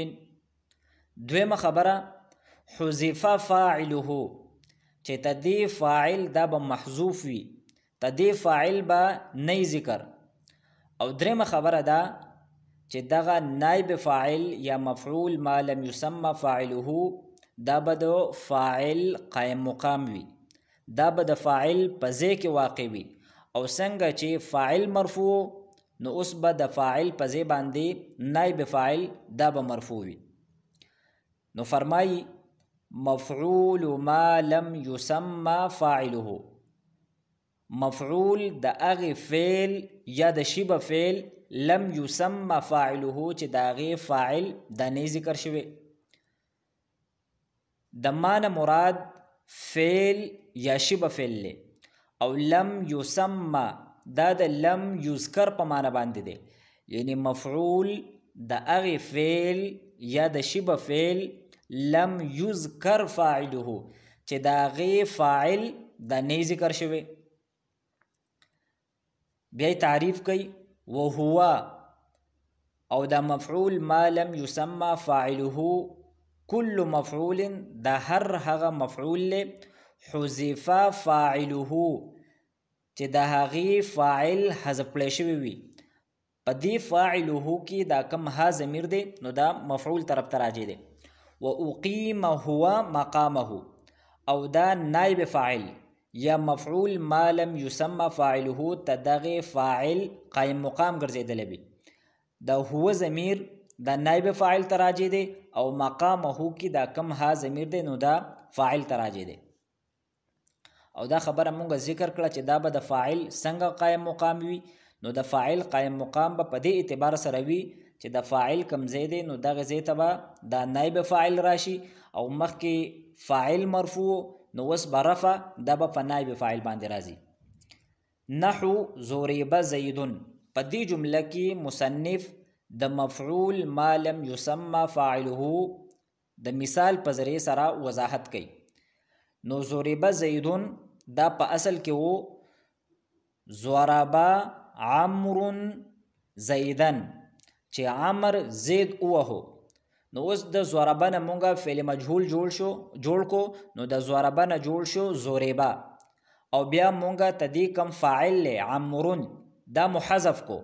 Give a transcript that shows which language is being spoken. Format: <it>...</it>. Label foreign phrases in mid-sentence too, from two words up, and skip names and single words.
<ps>دویمه خبره</ps> <ar>حذف فاعله</ar> <ps>چې تدې فاعل دا به محذوف وي، تدې فاعل به نه ذکر. او دریمه خبره ده چې دغه نائب فاعل یا</ps> <ar>مفعول ما لم يسمى فاعله</ar> <ps>دا به د فاعل قائم مقام وي، دا به د فاعل په ځای کې واقع وي، او څنګه چې فاعل مرفوع نو اوس به د فاعل په ځای باندې نائب فاعل دا به مرفوع وي. نو فرمایي</ps> <ar>مفعول ما لم يسمى فاعله،</ar> <ps>مفعول د هغې فعل یا د شبه فعل</ps> <ar>لم يسمى فاعله</ar> <ps>چې د هغې فاعل دا نه ذکر شوی. د معنی مراد فعل یا شبه فعل لی، او</ps> <ar>لم يسمى</ar> <ps>دا د</ps> <ar>لم یذکر</ar> <ps>په معنی باندې دی، یعنی مفعول د هغې فعل یا د شبه فعل</ps> <ar>لم یذکر فاعله</ar> <ps>چې د هغې فاعل دا نه ذکر شوی. بیا تعریف کوي وهو، او دا</ps> <ar>مفعول ما لم يسمى فاعله كل مفعول</ar> <ps>دا هر هغه مفعول</ps> <ar>له حذف فاعله</ar> <ps>چې د هغې فاعل حذف کړی شوی وي. په دې فاعله کې دا کم ها ضمیر دی، نو دا مفعول طرف ته راجع دی.</ps> <ar>واقیم هو مقامه،</ar> <ps>او دا نائب فاعل یا</ps> <ar>مفعول ما لم يسمى فاعله</ar> <ps>ته دغې فاعل قائم مقام ګرځېدلی وي. دا هو ضمیر دا نائب فاعل ته راجع دی، او مقامه کې دا کم ها ضمیر دی، نو دا فاعل ته راجع دی. او دا خبره مونږ ذکر کړه چې دا به د فاعل څنګه قائم مقام وي. نو د فاعل قائم مقام به په دې اعتبار سره وي چې د فاعل کم ځای دی نو دغه ځای ته به دا نایب فاعل راشي او مخکې فاعل مرفوع نو اوس به رفع دا به په نایب فاعل باندې راځي.</ps> <ar>نحو ضرب زید،</ar> <ps>په دې جمله کې مصنف د</ps> <ar>مفعول ما لم يسمى فاعله</ar> <ps>د مثال په ذریعه سره وضاحت کوي. نو</ps> <ar>ضرب زید</ar> <ps>دا په اصل کې وو</ps> <ar>ضرب عمرو زیدن</ar> <ps>چې عمر زید وهو. نو اوس د ضرب نه مونږه فعل مجهول جوړ کو نو د ضرب نه جوړ شو ضربا او بیا مونږه تدی کم فاعل له عمرون دا محذف کو.</ps>